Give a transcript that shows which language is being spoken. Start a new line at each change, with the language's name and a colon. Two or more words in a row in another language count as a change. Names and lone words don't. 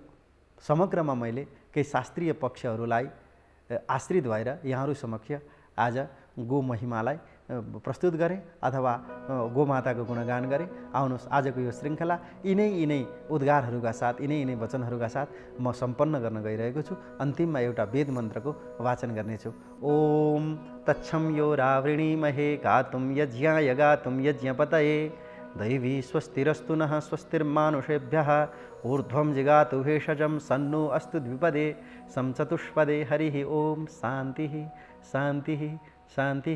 Nepali: समग्रमा मैले केही शास्त्रीय पक्षहरूलाई आश्रित भएर यहाँहरू समक्ष आज गो महिमालाई प्रस्तुत गरेँ अथवा गोमाताको गुणगान गरेँ। आउनुहोस् आजको यो श्रृङ्खला यिनै उद्गारहरूका साथ, यिनै वचनहरूका साथ म सम्पन्न गर्न गइरहेको छु। अन्तिममा एउटा वेद मन्त्रको वाचन गर्नेछु।
Sanskrit: ओम तच्छं यो रावृणीमहे गातुं यज्ञाय गातुं यज्ञपतये दैवी स्वस्तिरस्तु नः स्वस्तिर्मानुषेभ्यः ऊर्ध्वं जिगातु भेषजं सन्नो अस्तु द्विपदे सं चतुष्पदे। हरिः ओम शान्तिः शान्तिः शान्तिः।